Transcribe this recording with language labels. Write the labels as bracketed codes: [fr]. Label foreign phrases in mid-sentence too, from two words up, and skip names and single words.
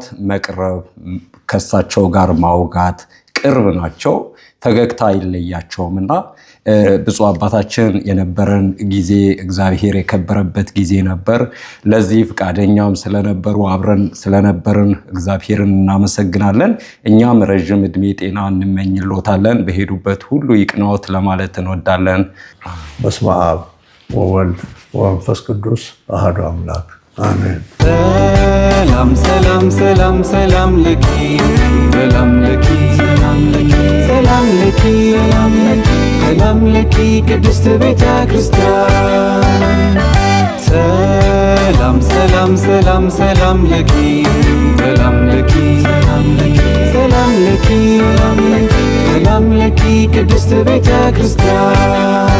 [am] መቅረብ፣ ከሳቸው ጋር ማውጋት፣ ቅርብ ናቸው፣ ፈገግታ አይለያቸውም እና ብፁዕ አባታችን የነበረን ጊዜ እግዚአብሔር የከበረበት ጊዜ ነበር። ለዚህ ፈቃደኛም ስለነበሩ አብረን ስለነበርን እግዚአብሔርን እናመሰግናለን። እኛም ረዥም ዕድሜ ጤና እንመኝሎታለን። በሄዱበት ሁሉ ይቅናዎት ለማለት እንወዳለን። [gez] በስመ አብ ወወልድ ወመንፈስ ቅዱስ አሐዱ አምላክ አሜን። ሰላም ሰላም ሰላም ሰላም ለኪ ሰላም ለኪ ሰላም ለኪ ሰላም ለኪ ሰላም ለኪ ቅድስት ቤተ ክርስቲያን ሰላም ሰላም ሰላም ሰላም ለኪ ሰላም ለኪ ሰላም ለኪ ሰላም ለኪ ቅድስት ቤተ ክርስቲያን